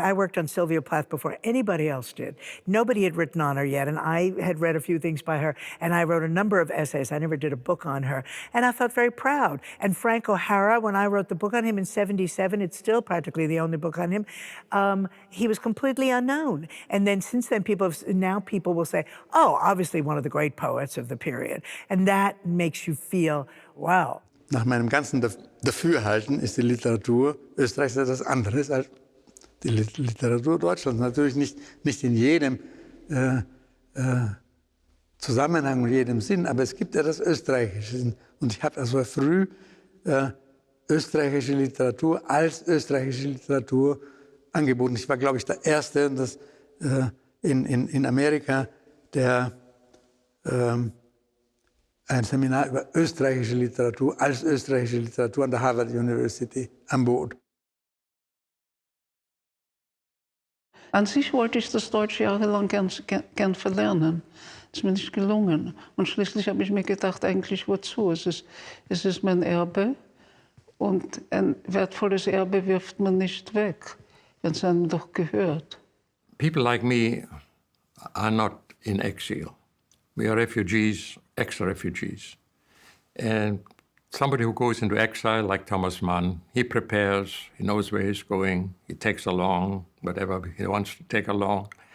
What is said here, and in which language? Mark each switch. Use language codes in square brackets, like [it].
[en] I worked on Sylvia Plath before anybody else did. Nobody had written on her yet, and I had read a few things by her, and I wrote a number of essays. I never did a book on her, and I felt very proud. And Frank O'Hara, when I wrote the book on him in '77, it's still practically the only book on him, he was completely unknown. And then since then, now people will say, oh, obviously one of the great poets of the period. And that makes you feel, wow. [de] Nach meinem ganzen Dafürhalten ist die Literatur Österreichs etwas anderes als die Literatur Deutschlands. Natürlich nicht in jedem Zusammenhang und jedem Sinn, aber es gibt etwas Österreichisches. Und ich habe also früh österreichische Literatur als österreichische Literatur angeboten. Ich war, glaube ich, der Erste in Amerika, der ein Seminar über österreichische Literatur als österreichische Literatur an der Harvard University anbot. An sich wollte ich das Deutsch jahrelang gern verlernen. ist mir nicht gelungen. Und schließlich habe ich mir gedacht, eigentlich wozu? Es ist mein Erbe. Und ein wertvolles Erbe wirft man nicht weg, wenn es einem doch gehört. [en] People like me are not in exile. We are refugees, ex-refugees. And somebody who goes into exile, like Thomas Mann, he prepares, he knows where he's going, he takes along whatever he wants to take along.